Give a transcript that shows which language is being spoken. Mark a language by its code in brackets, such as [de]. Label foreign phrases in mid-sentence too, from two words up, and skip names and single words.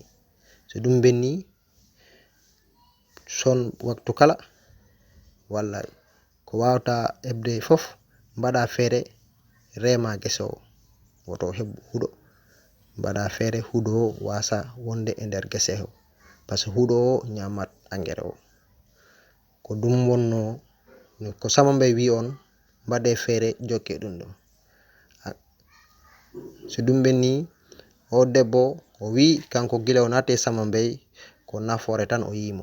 [ff] So ɗum benni son waktu kala walla ko wawata heɓde fof mbaɗa feere rema gese o woto heɓ huuɗo. Mbaɗa feere huuɗo o wasa wonde e nder gese o, [fr] par ce que [ff] huuɗo o nyamat engrais o. Ko ɗum wonno ko Samambay wi on mbaɗe feere jokke ɗum ɗo. So ɗum benni o debbo o wi kanko gila o nati Samambay ko nafoore tan o yimo.